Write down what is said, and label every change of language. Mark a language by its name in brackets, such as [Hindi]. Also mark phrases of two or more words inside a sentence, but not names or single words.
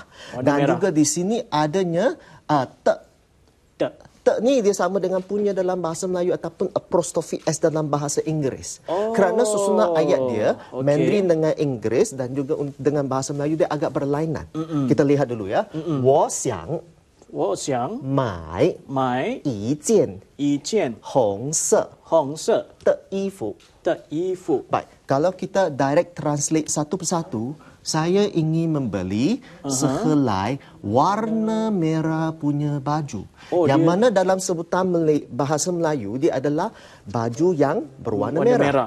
[Malay] Dan juga di sini adanya te ni dia sama dengan punya dalam bahasa Melayu ataupun [English] apostrophe s [Malay] dalam bahasa Inggeris. Kerana susunan ayat dia Mandarin dengan Inggeris dan juga dengan bahasa Melayu dia agak berlainan. Kita lihat dulu ya. [Chinese] 我想买一件红色的衣服. [Malay] Baik, kalau kita [English] direct translate [Malay] satu persatu, saya ingin membeli sehelai warna merah punya baju. Yang mana dalam sebutan bahasa Melayu dia adalah baju yang berwarna merah.